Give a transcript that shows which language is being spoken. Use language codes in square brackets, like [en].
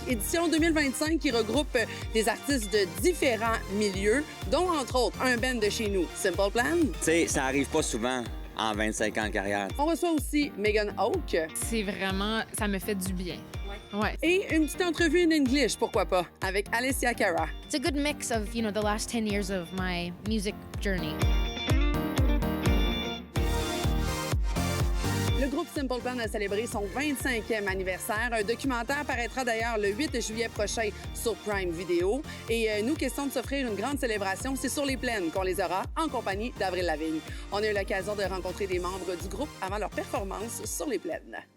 [fr] Édition 2025 qui regroupe des artistes de différents milieux, dont entre autres un band de chez nous, Simple Plan. Tu sais, ça arrive pas souvent en 25 ans de carrière. On reçoit aussi Megan Oak. C'est vraiment, ça me fait du bien. Ouais. Et une petite entrevue [en] in English, [fr] pourquoi pas, avec Alessia Cara. [en] It's a good mix of, the last 10 years of my music journey. [fr] Le groupe Simple Plan a célébré son 25e anniversaire. Un documentaire paraîtra d'ailleurs le 8 juillet prochain sur Prime Video. Et nous, question de s'offrir une grande célébration, c'est sur les plaines qu'on les aura en compagnie d'Avril Lavigne. On a eu l'occasion de rencontrer des membres du groupe avant leur performance sur les plaines.